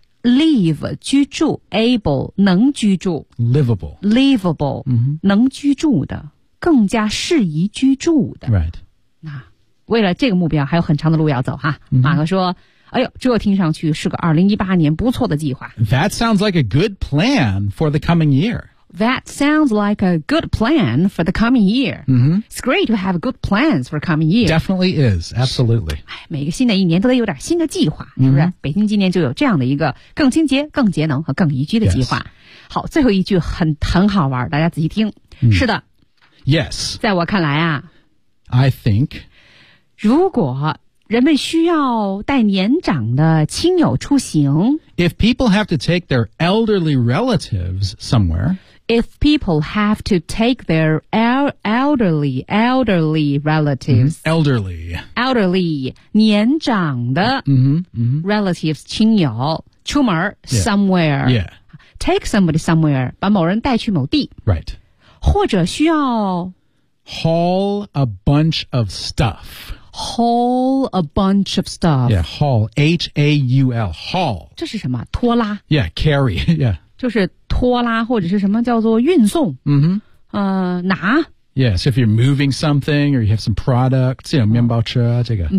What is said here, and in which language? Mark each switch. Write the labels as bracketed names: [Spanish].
[Chinese] Live 居住 Able 能居住 [English] Livable、mm-hmm. [Chinese] 能居住的更加适宜居住的 [English] Right [Chinese] 那为了这个目标还有很长的路要走哈、 [English] mm-hmm. [Chinese] 马克说哎呦这听上去是个2018年不错的计划 [English] That sounds like a good plan for the coming year That sounds like a good plan for the coming year.、 Mm-hmm. It's great to have good plans for the coming year. Definitely is. Absolutely. [Chinese] 每个新的一年都得有点新的计划、 [English] mm-hmm. [Chinese] 是不是北京今年就有这样的一个更清洁更节能和更宜居的计划、 [English] yes. [Chinese] 好最后一句很好玩大家仔细听、 [English] mm. [Chinese] 是的 [English] Yes. [Chinese] 在我看来啊 [English] I think [Chinese] 如果人们需要带年长的亲友出行 [English] If people have to take their elderly relatives somewhere, If people have to take their elderly relatives,、 mm-hmm. elderly, [Chinese] elderly, 年长的 [English] mm-hmm, mm-hmm. [Chinese] relatives, 亲友出门 [English] yeah. somewhere, yeah. take somebody somewhere, [Chinese] 把某人带去某地 [English] right, [Chinese] 或者需要 [English] haul a bunch of stuff, haul a bunch of stuff, yeah, haul, H-A-U-L, haul, [Chinese] 这是什么拖拉 [English] yeah, carry, yeah, [Chinese] 就是拖拉或者是什么叫做运送嗯哼拿 [English] Yeah, so if you're moving something or you have some products, you know, [Chinese] 面包车这个。